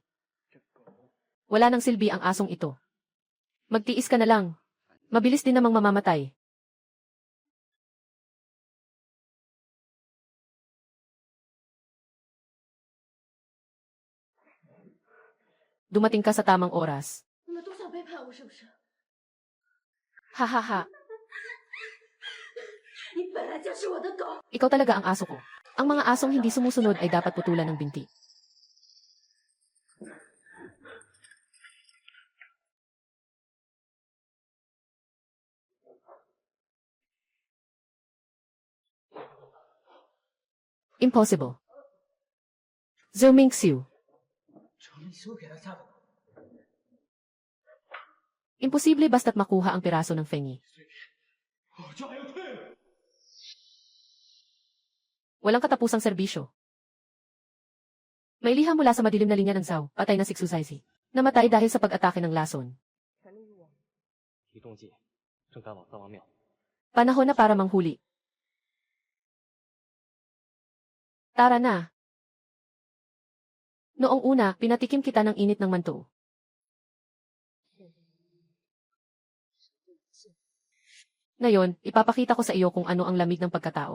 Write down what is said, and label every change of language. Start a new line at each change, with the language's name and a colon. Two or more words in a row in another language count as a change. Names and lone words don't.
Filipino: Wala nang silbi ang asong ito. Magtiis ka na lang. Mabilis din namang mamamatay. Dumating ka sa tamang oras.
Chinese: 你们都想背叛我是不是？ Ha ha ha. 你本来就是我的狗。
Filipino: Ikaw talaga ang aso ko. Ang mga asong hindi sumusunod ay dapat putulan ng binti. Impossible. Zhou Mingxiu.
Chinese: 程立修给他下的毒，
Filipino: Imposible basta't makuha ang piraso ng Fengi.
Chinese: 这还要退了？
Filipino: Walang katapusang serbisyo. May liha mula sa madilim na linya ng Zhao, patay na si Xuzaizi. Namatay dahil sa pag-atake ng lason.
Chinese: 李仲介正赶往三王庙。
Filipino: Panahon na para manghuli. Tara na. Noong una, pinatikim kita ng init ng manto. Ngayon, ipapakita ko sa iyo kung ano ang lamig ng pagkatao.